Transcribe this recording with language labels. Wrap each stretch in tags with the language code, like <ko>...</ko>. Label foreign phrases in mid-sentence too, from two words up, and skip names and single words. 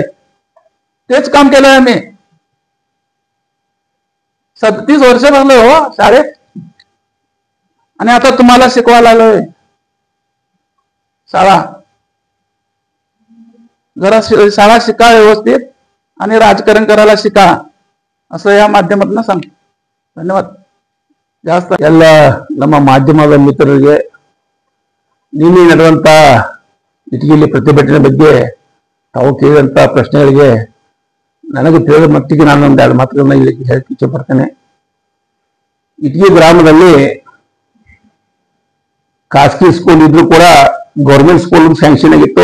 <mr>तेच काम केलंय आम्ही. 37 वर्ष बसलोय हो शाळेत. आणि आता तुम्हाला शिकवायला आलोय. शाळा जरा शाळा शिका व्यवस्थित आणि राजकारण करायला शिका, असं या माध्यमातून सांगतो.</mr> <kn>ಧನ್ಯವಾದ. ಜಾಸ್ತಿ ಎಲ್ಲ ನಮ್ಮ ಮಾಧ್ಯಮದ ಮಿತ್ರರಿಗೆ ನಿನ್ನೆ ನಡೆದಂತ ಇಟಗಿಯಲ್ಲಿ ಪ್ರತಿಭಟನೆ ಬಗ್ಗೆ ತಾವು ಕೇಳಿದಂತ ಪ್ರಶ್ನೆಗಳಿಗೆ ನನಗೆ ತಿಳಿದ ಮಟ್ಟಿಗೆ ನಾನು ಒಂದೆರಡು ಮಾತುಗಳನ್ನ ಹೇಳಕ್ಕೆ ಇಚ್ಛೆಪಡ್ತೇನೆ. ಇಟಗಿ ಗ್ರಾಮದಲ್ಲಿ ಖಾಸಗಿ ಸ್ಕೂಲ್ ಇದ್ರೂ ಕೂಡ</kn> <en>government school sanction</en> <kn>ಆಗಿತ್ತು.</kn>